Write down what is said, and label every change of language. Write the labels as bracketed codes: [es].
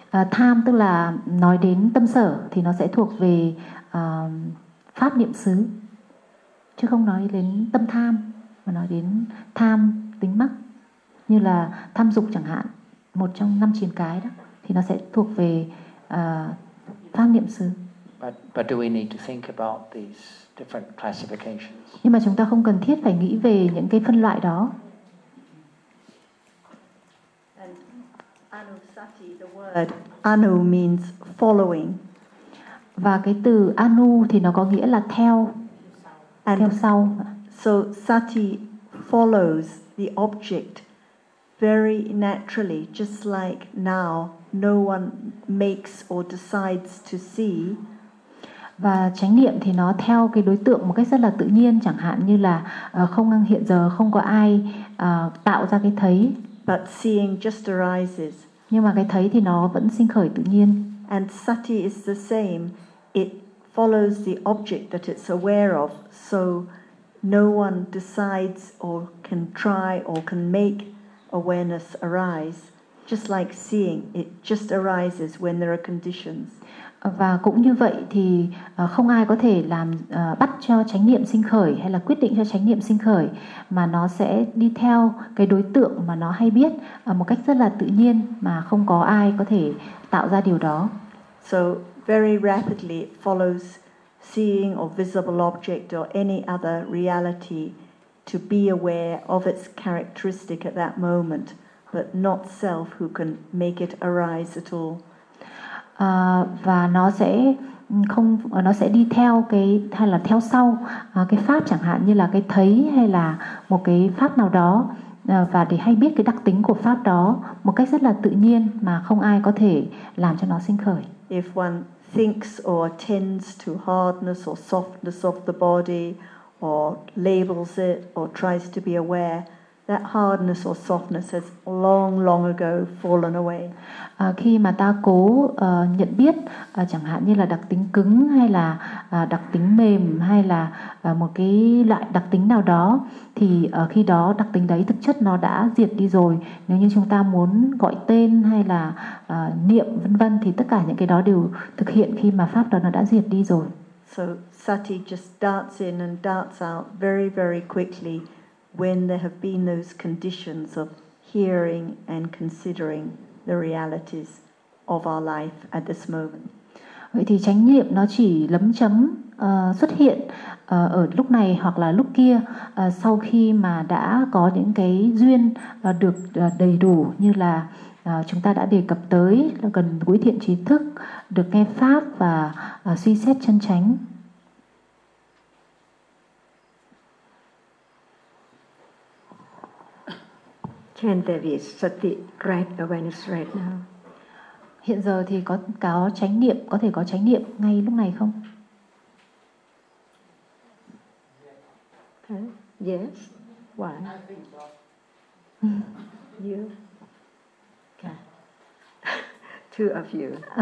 [vi] Tham tức là nói đến tâm sở thì nó sẽ thuộc về pháp niệm xứ. Chứ không nói đến tâm tham mà nói đến tham tính mắc như là tham dục chẳng hạn, một trong năm triền cái đó thì nó sẽ thuộc về pháp niệm xứ. [en] But do we need to think about these different classifications? [vi] Nhưng mà chúng ta không cần thiết phải nghĩ về những cái phân loại đó. [en] Anusati, the word anu means following. [vi] Và cái từ anu thì nó có nghĩa là theo. [en] And [vi] theo sau. [en] So sati follows the object very naturally, just like now no one makes or decides to see. [vi] Và chánh niệm thì nó theo cái đối tượng một cách rất là tự nhiên, chẳng hạn như là không ngăn hiện giờ không có ai tạo ra cái thấy. [en] But seeing just arises. [vi] Nhưng mà cái thấy thì nó vẫn sinh khởi tự nhiên. [en] And sati is the same. It follows the object that it's aware of, so no one decides or can try or can make awareness arise. Just like seeing, it just arises when there are conditions. [vi] Và cũng như vậy thì không ai có thể làm bắt cho chánh niệm sinh khởi hay là quyết định cho chánh niệm sinh khởi, mà nó sẽ đi theo cái đối tượng mà nó hay biết một cách rất là tự nhiên, mà không có ai có thể tạo ra điều đó. [en] So very rapidly it follows seeing or visible object or any other reality to be aware of its characteristic at that moment, but not self who can make it arise at all. [vi] Và nó sẽ không, nó sẽ đi theo cái hay là theo sau cái pháp, chẳng hạn như là cái thấy hay là một cái pháp nào đó, và để hay biết cái đặc tính của pháp đó một cách rất là tự nhiên, mà không ai có thể làm cho nó sinh khởi. [en] If one thinks or attends to hardness or softness of the body or labels it or tries to be aware, that hardness or softness has long, long ago fallen away. [vi] Khi mà ta cố nhận biết, chẳng hạn như là đặc tính cứng hay là đặc tính mềm hay là một cái loại đặc tính nào đó, thì khi đó đặc tính đấy thực chất nó đã diệt đi rồi. Nếu như chúng ta muốn gọi tên hay là niệm vân vân, thì tất cả những cái đó đều thực hiện khi mà pháp đó nó đã diệt đi rồi. [en] So sati just darts in and darts out very, very quickly when there have been those conditions of hearing and considering the realities of our life at this moment. [vi] Vậy thì chánh niệm nó chỉ lấm chấm xuất hiện ở lúc này hoặc là lúc kia, sau khi mà đã có những cái duyên được đầy đủ, như là chúng ta đã đề cập tới, là gần gũi thiện trí thức, được nghe pháp và suy xét chân chánh. [en] Can there be sati right awareness right now? [vi] Hiện giờ thì có chánh niệm, có thể có chánh niệm ngay lúc này không? [en] Huh? Yes. Why? You? Okay. Two of you.